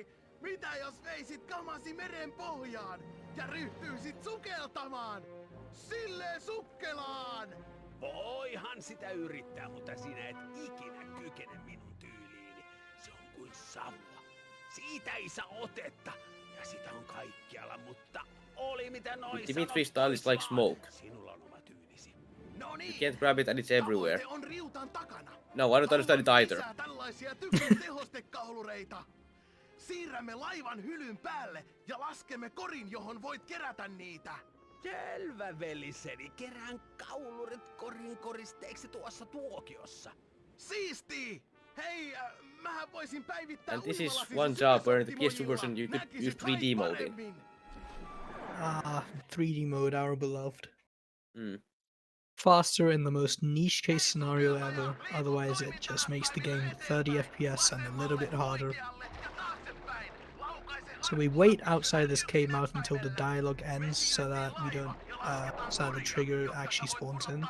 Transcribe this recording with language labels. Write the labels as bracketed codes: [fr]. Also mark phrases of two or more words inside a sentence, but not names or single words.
[fi] Mitä jos veisit kamasi meren pohjaan ja ryhtyisit sukeltamaan? Silleen sukkelaan! Voihan sitä yrittää, mutta sinä et ikinä kykene minun tyyliini. Se on kuin savua. Siitä ei saa otetta ja sitä on kaikkialla, mutta oli mitä noin [en] Dimitri style is like smoke. [fi] Sinulla on oma tyylisi. No niin. [en] You can't grab it and it's everywhere. [fi] Tavoite on riutan takana. [en] No, I don't understand it either. [fi] Lisää tällaisia tykin tehostekaulureita. Siirrämme laivan hylyn päälle ja laskemme korin, johon voit kerätä niitä. Selvä, veliseni. Kerään kaulurit korin koristeeksi tuossa tuokiossa. Siisti! Hei, mähän voisin päivittää [en] And this is [fi] uimalasisi [en] one job where in the PS2 [fi] supersoftimonilla. [en] version you could [fi] Näkisit [en] use 3D [fi] lait [en] moding. [fi] paremmin. [en] Ah, 3D mode, our beloved. Mm. Faster in the most niche case scenario ever, otherwise it just makes the game 30 FPS and a little bit harder. So we wait outside this cave mouth until the dialogue ends so that we don't, so that the trigger actually spawns in.